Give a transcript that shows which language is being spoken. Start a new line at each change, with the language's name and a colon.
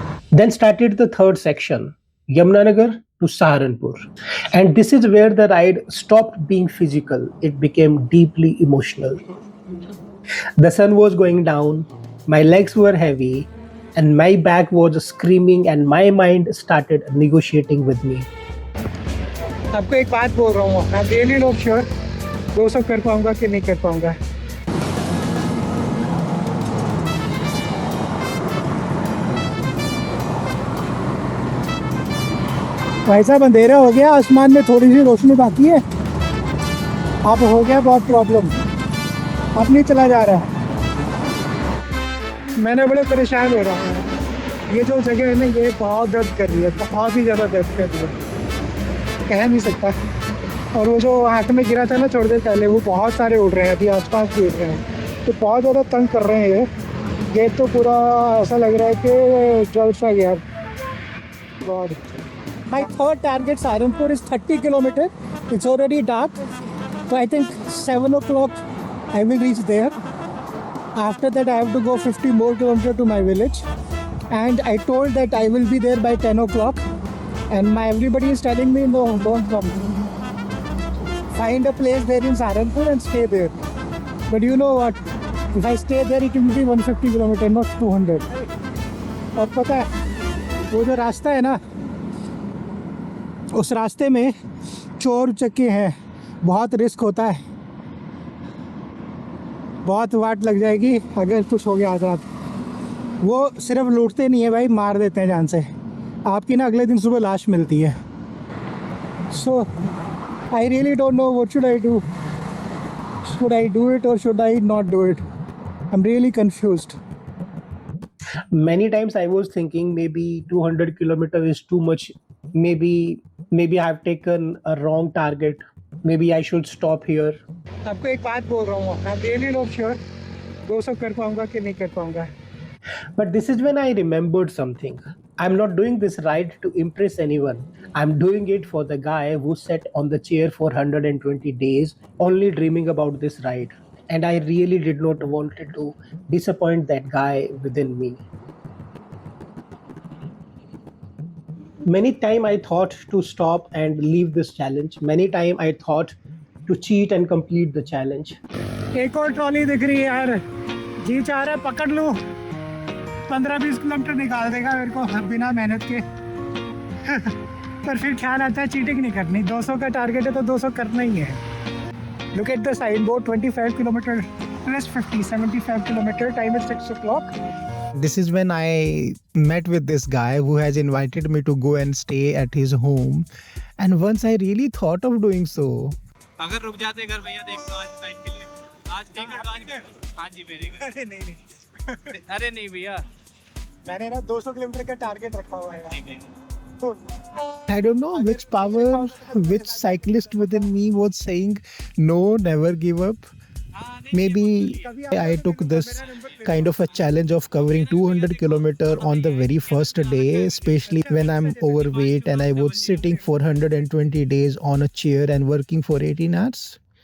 English: Then started the third section, Yamunanagar to Saharanpur. And this is where the ride stopped being physical, it became deeply emotional. The sun was going down, my legs were heavy, and my back was screaming, and my mind started negotiating with me.
Hindi: आपको एक बात बोल रहा हूँ,
English: I'm really not sure
Hindi: 200 कर पाऊंगा कि नहीं कर पाऊंगा. भाई साहब अंधेरा हो गया, आसमान में थोड़ी सी रोशनी बाकी है. अब हो गया बहुत प्रॉब्लम, अब नहीं चला जा रहा है. मैंने बड़े परेशान हो रहा हूँ. ये जो जगह है ना, ये बहुत दर्द कर रही है, बहुत ही ज़्यादा दर्द कर रही है, कह नहीं सकता. और वो जो हाथ में गिरा था ना थोड़ी देर पहले, वो बहुत सारे उड़ रहे हैं, अभी आसपास भी उड़ रहे हैं, तो बहुत ज़्यादा तंग कर रहे हैं. ये तो पूरा ऐसा लग रहा है कि जल सा गया.
English: God. My third target Saharanpur is 30 kilometers. It's already dark, so I think 7 o'clock I will reach there. After that I have to go 50 more kilometers to my village, and I told that I will be there by 10 o'clock, and everybody is telling me no, don't come. Find a place there in Saharanpur and stay there. But you know what? If I stay there, it will be 150 kilometers, not 200.
Hindi: और पता है वो जो रास्ता है ना, उस रास्ते में चोर चक्के हैं, बहुत रिस्क होता है, बहुत वाट लग जाएगी अगर कुछ हो गया आज रात. वो सिर्फ लूटते नहीं है भाई, मार देते हैं जान से. आपकी ना अगले दिन सुबह लाश मिलती है.
English: So I really don't know what should I do. Should I do it और should I not do it? I am really confused. Many times I was thinking maybe 200 kilometers is too much. Maybe I have taken a wrong target. Maybe I should stop here.
Hindi: आपको एक बात बोल रहा हूँ,
English: I'm really not sure
Hindi: 200 कर पाऊंगा कि नहीं कर पाऊंगा.
English: But this is when I remembered something. I'm not doing this ride to impress anyone. I'm doing it for the guy who sat on the chair for 120 days, only dreaming about this ride. And I really did not want to disappoint that guy within me. Many time I thought to stop and leave this challenge. Many time I thought to cheat and complete the challenge.
Hindi: एक और trolley दिख रही है यार, जी चाह रहा है पकड़ लूँ, 15-20 किलोमीटर निकाल देगा मेरे को बिना मेहनत के. पर फिर ख्याल आता है चीटिंग नहीं करनी. 200 का टारगेट है तो 200 करना ही है.
English: Look at the signboard, 25 kilometer plus 50, 75 kilometer. Time is 6 o'clock. This is when I met with this guy who has invited me to go and stay at his home. And once I really thought of doing so.
Hindi: अगर रुक जाते घर भैया, देख लो आज time के लिए, आज एक एडवांस. हाँ जी
English: Very good.
Hindi: अरे नहीं अरे नहीं भैया, मैंने ना 200 किलोमीटर का टारगेट रखा हुआ है.
English: I don't know which power, which cyclist within me was saying, no, never give up. Maybe I took this kind of a challenge of covering 200 kilometers on the very first day, especially when I'm overweight and I was sitting for 120 days on a chair and working for 18 hours.